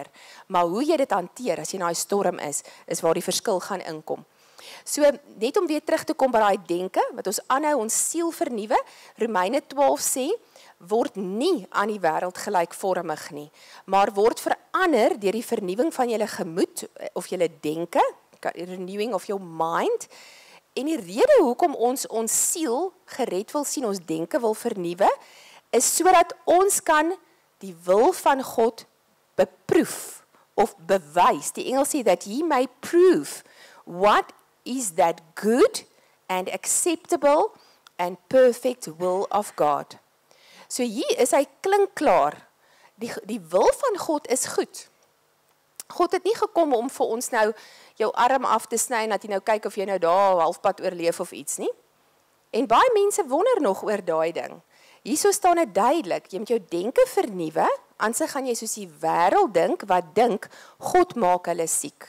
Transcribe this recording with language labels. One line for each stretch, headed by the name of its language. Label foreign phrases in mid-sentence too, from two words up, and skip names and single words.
Afrikaans: Maar hoe jy dit hanteer as jy in daai storm is waar die verskil gaan inkom. So net om weer terug te kom by daai denke wat ons aanhou ons siel vernuwe. Romeine 12 sê word nie aan die wêreld gelykvormig nie, maar word verander deur die vernuwing van julle gemoed of julle denke,
English: renewing of your mind.
Afrikaans: En die rede hoekom ons siel gered wil sien, ons denke wil vernuwe, is sodat ons kan die wil van God beproef of bewys. Die Engels sê
English: that he may prove what is that good and acceptable and perfect will of God.
Afrikaans: So hier is hy klinkklaar. Die wil van God is goed. God het nie gekom om vir ons nou jou arm af te sny en dat jy nou kyk of jy nou daar halfpad oorleef of iets nie. En baie mense wonder nog oor daai ding. Hierso staan dit duidelik, jy moet jou denke vernuwe, anders gaan jy soos die wêreld dink wat dink God maak hulle siek.